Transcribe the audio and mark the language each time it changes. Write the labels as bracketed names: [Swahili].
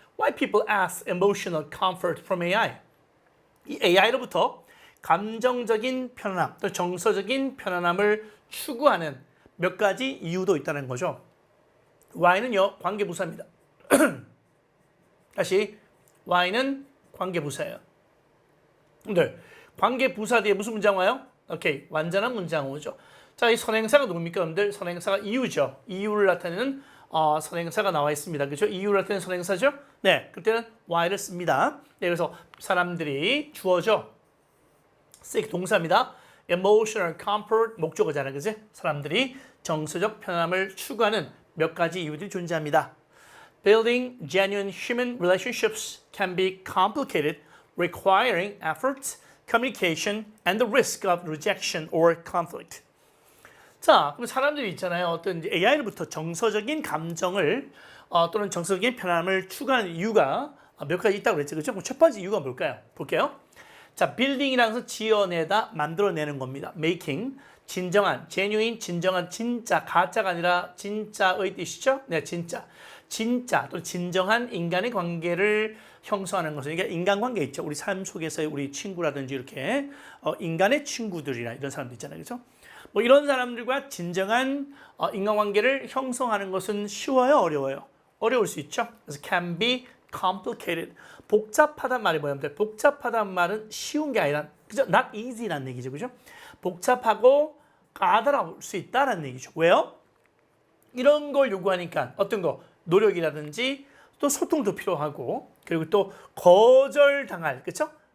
[English] Why people ask emotional comfort from AI. [Korean] 이 AI로부터 감정적인 편안함, 또 정서적인 편안함을 추구하는 몇 가지 이유도 있다는 거죠. Y는요, 관계부사입니다. 다시, Y는 관계부사예요. 네, 관계부사 뒤에 무슨 문장 와요? 오케이, 완전한 문장 오죠. 자, 이 선행사가 누굽니까, 여러분들? 선행사가 이유죠. 이유를 나타내는 선행사가 나와 있습니다. 그렇죠? 이유를 나타내는 선행사죠? 네, 그때는 Y를 씁니다. 네, 그래서 사람들이 주어져. seek 동사입니다. [English] emotional comfort 목적어잖아요. [Korean] 그지? 사람들이 정서적 편안함을 추구하는 몇 가지 이유들이 존재합니다. [English] Building genuine human relationships can be complicated, requiring effort, communication, and the risk of rejection or conflict. [Korean] 자, 그럼 사람들이 있잖아요. 어떤 AI로부터 정서적인 감정을 또는 정서적인 편안함을 추구하는 이유가 몇 가지 있다고 그랬죠. 그렇죠? 그럼 첫 번째 이유가 뭘까요? 볼게요. 자, building이라는 것은 지어내다, 만들어내는 겁니다. making, 진정한, genuine, 진정한, 진짜, 가짜가 아니라 진짜의 뜻이죠. 네, 진짜. 진짜 또는 진정한 인간의 관계를 형성하는 것은, 그러니까 인간관계 있죠. 우리 삶 속에서의 우리 친구라든지 이렇게 인간의 친구들이나 이런 사람들 있잖아요. 그렇죠? 뭐 이런 사람들과 진정한 인간관계를 형성하는 것은 쉬워요, 어려워요? 어려울 수 있죠. [English] 그래서 can be complicated. [Korean] 복잡하단 말이 뭐냐면 복잡하단 말은 쉬운 게 아니라 그죠? [English] Not easy [Korean] 라는 얘기죠. 그죠? 복잡하고 까다로울 수 있다라는 얘기죠. 왜요? 이런 걸 요구하니까 어떤 거 노력이라든지 또 소통도 필요하고 그리고 또 거절당할 그렇죠?